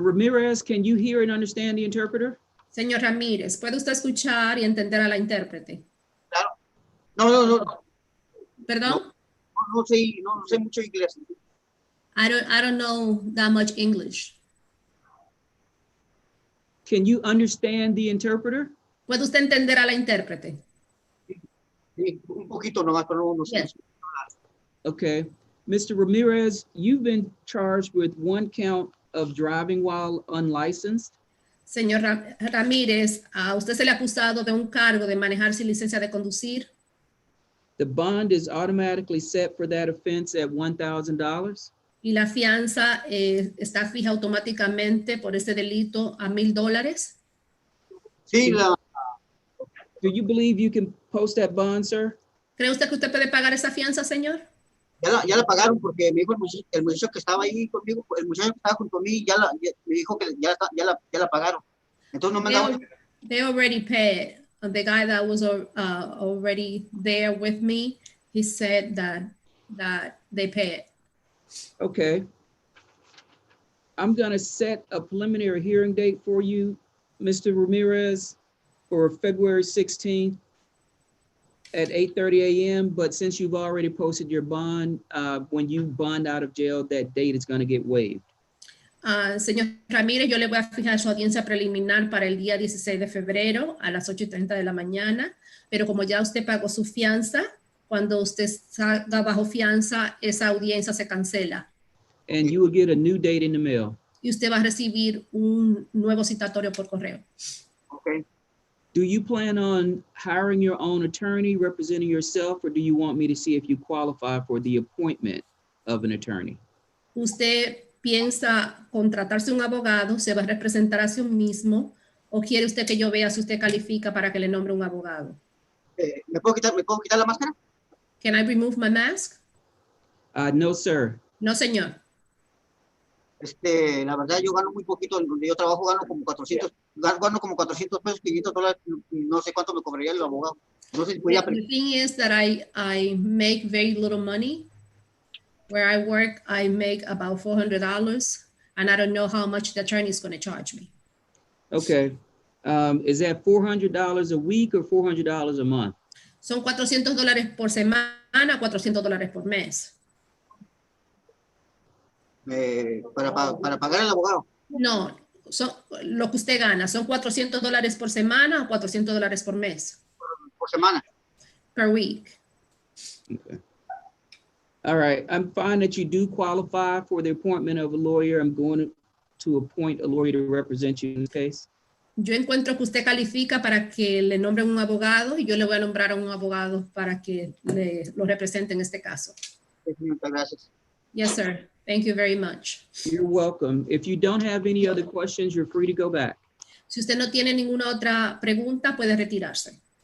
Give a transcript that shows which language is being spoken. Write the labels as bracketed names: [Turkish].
[English] Ramirez, can you hear and understand the interpreter? [Spanish] Señor Ramírez, ¿puede usted escuchar y entender a la intérprete? No ¿Perdón? sé mucho inglés. [English] I don't know that much English. Can you understand the interpreter? [Spanish] ¿Puede usted entender a la intérprete? Sí, un poquito nomás, pero no sé. [English] Yes. Okay. Mr. Ramirez, you've been charged with one count of driving while unlicensed. [Spanish] Señor Ramírez, a usted se le ha acusado de un cargo de manejar sin licencia de conducir. [English] The bond is automatically set for that offense at $1,000. [Spanish] Y la fianza está fija automáticamente por ese delito a $1,000. Sí, [English] Do you believe you can post that bond, sir? [Spanish] ¿Cree usted que usted puede pagar esa fianza, señor? ya la pagaron porque me dijo el muchacho que estaba ahí conmigo, el muchacho que estaba junto a mí, me dijo que ya la pagaron. Entonces no me han dado. [English] They already paid. The guy that was already there with me, he said that they paid. Okay. I'm going to set a preliminary hearing date for you, Mr. Ramirez, for February 16th at 8:30 a.m. But since you've already posted your bond, when you bond out of jail, that date is going to get waived. [Spanish] Señor Ramírez, yo le voy a fijar su audiencia preliminar para el día 16 de febrero a las 8:30 de la mañana, pero como ya usted pagó su fianza, cuando usted salga bajo fianza, esa audiencia se cancela. [English] And you will get a new date in the mail. [Spanish] Y usted va a recibir un nuevo citatorio por correo. [English] Okay. Do you plan on hiring your own attorney representing yourself, or do you want me to see if you qualify for the appointment of an attorney? [Spanish] ¿Usted piensa contratarse un abogado, se va a representar a sí mismo, o quiere usted que yo vea si usted califica para que le nombre un abogado? ¿Me puedo quitar la máscara? [English] Can I remove my mask? No, sir. [Spanish] No, señor. La verdad yo gano muy poquito, donde yo trabajo gano como 400 pesos, $500, no sé cuánto me cobraría el abogado. No sé si voy a [English] The thing is that I make very little money. Where I work, I make about $400, and I don't know how much the attorney is going to charge me. Okay. Is that $400 a week or $400 a month? [Spanish] Son $400 por semana, $400 por mes. para pagar al abogado. No, son, lo que usted gana, ¿son $400 por semana o $400 por mes? Por semana. [English] Per week. Okay. All right, I'm fine that you do qualify for the appointment of a lawyer. I'm going to appoint a lawyer to represent you in this case. [Spanish] Yo encuentro que usted califica para que le nombren un abogado y yo le voy a nombrar a un abogado para que lo represente en este caso. Muchas gracias. [English] Yes, sir. Thank you very much. You're welcome. If you don't have any other questions, you're free to go back. [Spanish] Si usted no tiene ninguna otra pregunta, puede retirarse.